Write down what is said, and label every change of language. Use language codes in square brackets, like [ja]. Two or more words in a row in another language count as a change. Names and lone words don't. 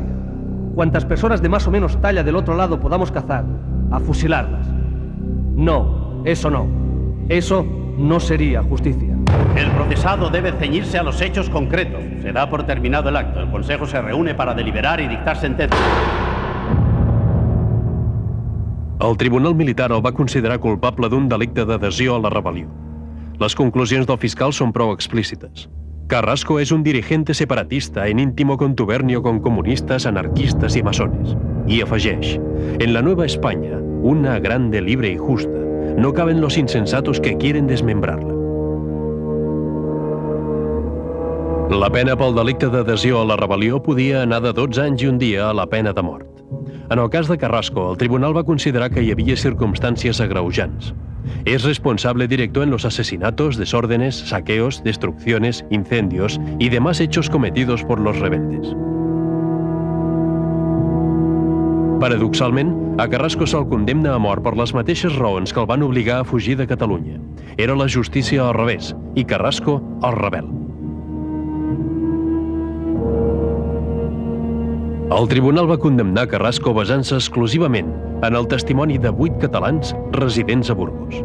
[es] Cuantas personas de más o menos talla del otro lado podamos cazar, a fusilarlas. No, eso no. Eso no sería justicia. El procesado debe ceñirse a los hechos concretos. Se da por terminado el acto. El Consejo se reúne para deliberar y dictar sentencia. [ca] El Tribunal Militar el va considerar culpable d'un delicte d'adhesió a la rebel·lió. Les conclusions del fiscal són prou explícites. [es] Carrasco es un dirigente separatista en íntimo contubernio con comunistas, anarquistas y masones. Y afegeix, en la Nueva España, una grande, libre y justa, no caben los insensatos que quieren desmembrarla. [ca] La pena pel delicte d'adhesió a la rebel·lió podia anar de 12 anys i un dia a la pena de mort. En el cas de Carrasco, el tribunal va considerar que hi havia circunstàncies agreujants. [es] Es responsable directo en los asesinatos, desórdenes, saqueos, destrucciones, incendios y demás hechos cometidos por los rebeldes. [ca] Paradoxalment, a Carrasco se'l condemna a mort per les mateixes raons que el van obligar a fugir de Catalunya. Era la justícia al revés, i Carrasco el rebel. El tribunal va condemnar Carrasco basant-se exclusivament en el testimoni de 8 catalans residents a Burgos.